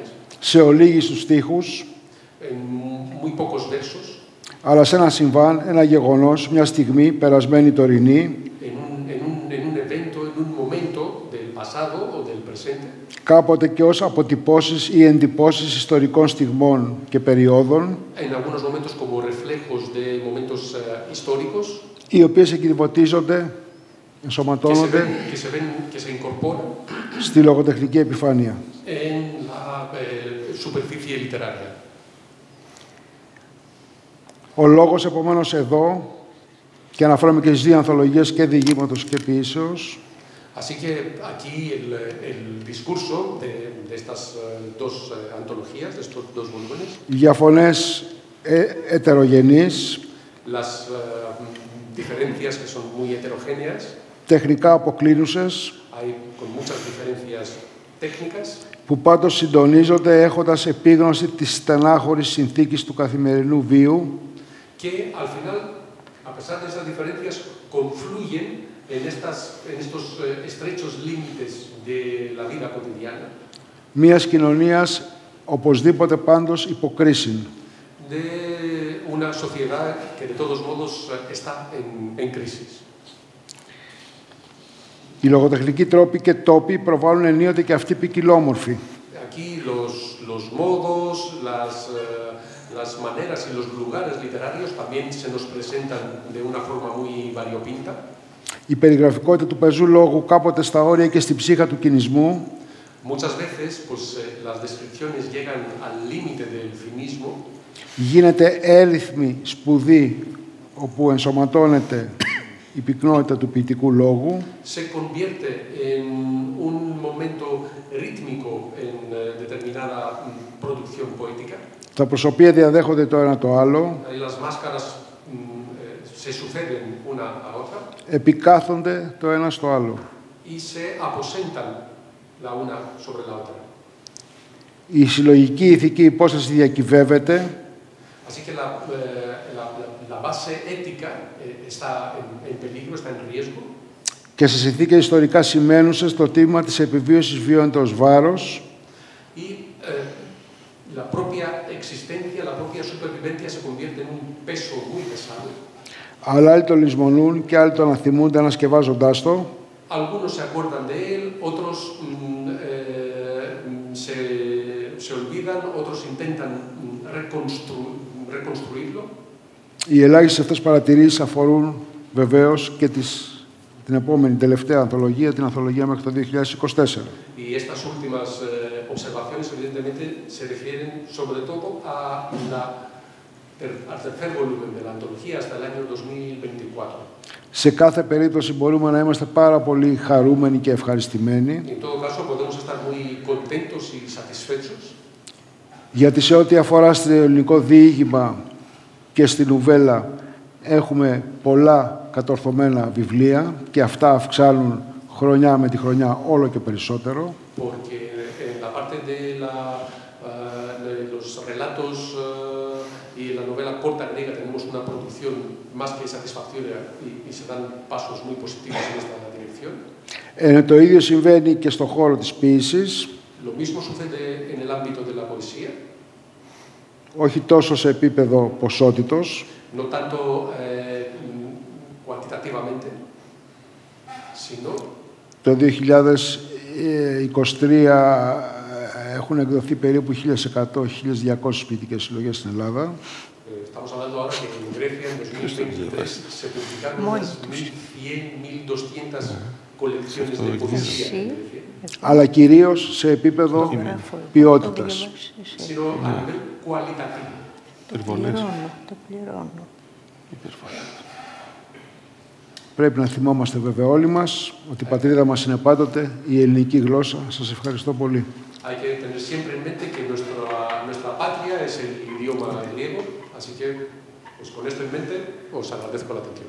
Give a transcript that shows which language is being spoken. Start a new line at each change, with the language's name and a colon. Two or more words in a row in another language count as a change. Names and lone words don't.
Greek: Σε ολίγιστους στίχους,
Spanish: En muy pocos versos,
Greek: αλλά σε ένα συμβάν, ένα γεγονός, μια στιγμή περασμένη τωρινή,
Spanish: en un evento, en un momento del pasado o del presente,
Greek: κάποτε και ως αποτυπώσεις ή εντυπώσεις ιστορικών στιγμών και περιόδων,
Spanish: en algunos momentos como reflejos de momentos históricos,
Greek: οι οποίες εκκυβωτίζονται, ενσωματώνονται
Spanish: que se incorporan
Greek: στη λογοτεχνική επιφάνεια.
Spanish: en la superficie literaria.
Greek: Ο λόγος, επομένως, εδώ, και αναφέρομαι και στις δύο ανθολογίες και διηγήματος και ποιήσεως,
Spanish: Así que aquí el discurso de estas dos antologías, de estos dos volúmenes,
Greek: για φωνές ετερογενείς,
Spanish: las diferencias que son muy heterogéneas,
Greek: τεχνικά αποκλίνουσες,
Spanish: hay con muchas diferencias técnicas,
Greek: που πάντως συντονίζονται έχοντας επίγνωση της στενάχωρης συνθήκης του καθημερινού βίου,
Spanish: que al final, a pesar de esas diferencias, confluyen en estos estrechos límites de la vida cotidiana.
Greek: μιας κοινωνίας οπωσδήποτε πάντως υποκρίσιν.
Spanish: De una sociedad que de todos modos está en crisis.
Greek: Οι λογοτεχνικοί τρόποι και τόποι προβάλλουν ενίοτε και αυτοί ποικιλόμορφοι.
Spanish: Aquí los modos, las maneras y los lugares literarios también se nos presentan de una forma muy variopinta.
Greek: Η περιγραφικότητα του πεζού λόγου κάποτε στα όρια και στη ψύχα του κινησμού.
Spanish: Muchas veces, pues, las descripciones llegan al límite del finismo.
Greek: Γίνεται έριθμη σπουδή όπου ενσωματώνεται η πυκνότητα του ποιητικού λόγου.
Spanish: Se convierte en un momento rítmico en determinada producción poética.
Greek: Τα προσωπία διαδέχονται το ένα το άλλο.
Spanish: Las máscaras se suceden una a otra.
Greek: Επικάθονται το ένα στο άλλο.
Spanish: Y se aposentan la una sobre la otra.
Greek: Η συλλογική ηθική υπόσταση διακυβεύεται.
Spanish: Así que la base ética está en peligro, está en riesgo.
Greek: Και σε συνθήκες ιστορικά σημαίνουσες το τίμημα της επιβίωσης βιώνεται ως βάρος.
Spanish: Y la propia existencia, la propia supervivencia se convierte en un peso muy pesado.
Greek: Αλλά άλλοι το λησμονούν και άλλοι το αναθυμούνται ανασκευάζοντάς το.
Spanish: Algunos se acuerdan de él, otros se olvidan, otros intentan reconstruirlo.
Greek: Οι ελάχιστες αυτές παρατηρήσεις αφορούν βεβαίως και την επόμενη τελευταία ανθολογία, την ανθολογία μέχρι το 2024.
Spanish: Y estas últimas observaciones, evidentemente, se refieren sobre todo al tercer volumen de la antología hasta el año 2024.
Greek: Σε κάθε περίπτωση μπορούμε να είμαστε πάρα πολύ χαρούμενοι και ευχαριστημένοι.
Spanish: En todo caso, podemos estar muy contentos y satisfechos.
Greek: Γιατί σε ό,τι αφορά στο ελληνικό διήγημα και στη νουβέλα έχουμε πολλά κατορθωμένα βιβλία και αυτά αυξάνουν χρονιά με τη χρονιά όλο και περισσότερο.
Spanish: Porque en la parte de los relatos y en la novela corta griega tenemos una producción más que satisfactoria y se dan pasos muy positivos en esta dirección.
Greek: Το ίδιο συμβαίνει και στον χώρο της ποίησης.
Spanish: Lo mismo sucede en el ámbito de la poesía.
Greek: Όχι τόσο σε επίπεδο ποσότητος.
Spanish: No tanto cuantitativamente, sino.
Greek: Το 2023 έχουν εκδοθεί περίπου 1.100-1.200 ποιητικές συλλογές στην Ελλάδα.
Spanish: Estamos hablando ahora que en Grecia en 2023 se publicaron unas 1.100-1.200 colecciones de poesía.
Greek: Αλλά κυρίως σε επίπεδο ποιότητας.
Spanish: Sino a nivel cualitativo.
Greek: Το πληρώνω. Πρέπει να θυμόμαστε βέβαια όλοι μας ότι η πατρίδα μας είναι πάντοτε η ελληνική γλώσσα. Σας ευχαριστώ πολύ.
Spanish: Hay que tener siempre en mente que nuestra patria es el idioma griego, así que pues con esto en mente os agradezco la atención.